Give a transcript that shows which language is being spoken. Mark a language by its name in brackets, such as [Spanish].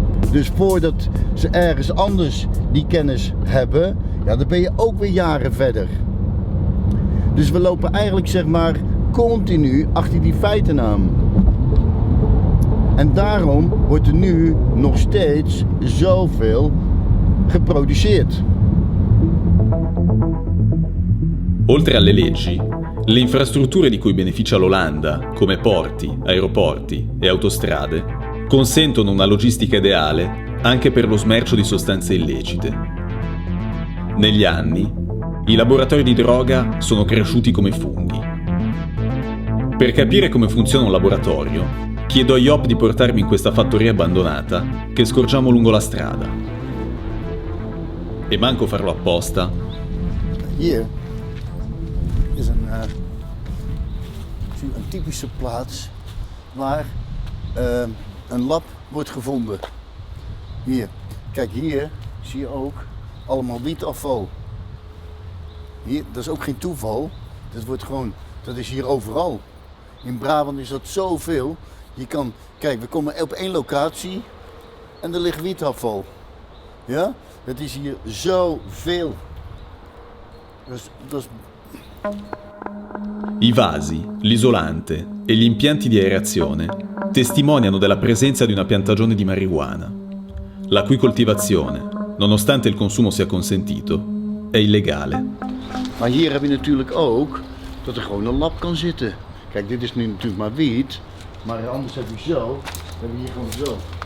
[Dutch] Dus voordat ze ergens anders die kennis hebben, ja, dan ben je ook weer jaren verder. Dus we lopen eigenlijk, zeg maar, continu achter die feiten aan. En daarom wordt er nu nog steeds zoveel geproduceerd. [Italian] Oltre alle leggi, le infrastrutture di cui beneficia l'Olanda, come porti, aeroporti e autostrade, consentono una logistica ideale anche per lo smercio di sostanze illecite. Negli anni, i laboratori di droga sono cresciuti come funghi. Per capire come funziona un laboratorio, chiedo a Job di portarmi in questa fattoria abbandonata che scorgiamo lungo la strada. E manco farlo apposta. [Dutch] Hier is een typische plaats waar een lab wordt gevonden. Hier, kijk, hier zie je ook allemaal wietafval. Hier, dat is ook geen toeval. Dat is hier overal. In Brabant is dat zoveel. Je kan, kijk, we komen op één locatie en er ligt wietafval. Ja, dat is hier zoveel. Dat is... [Italian] I vasi, l'isolante e gli impianti di aerazione testimoniano della presenza di una piantagione di marijuana, la cui coltivazione, nonostante il consumo sia consentito, è illegale. [Dutch] Maar hier heb je natuurlijk ook dat er gewoon een lab kan zitten. Kijk, dit is nu natuurlijk maar wiet, maar anders heb je zo, heb je hier gewoon zo.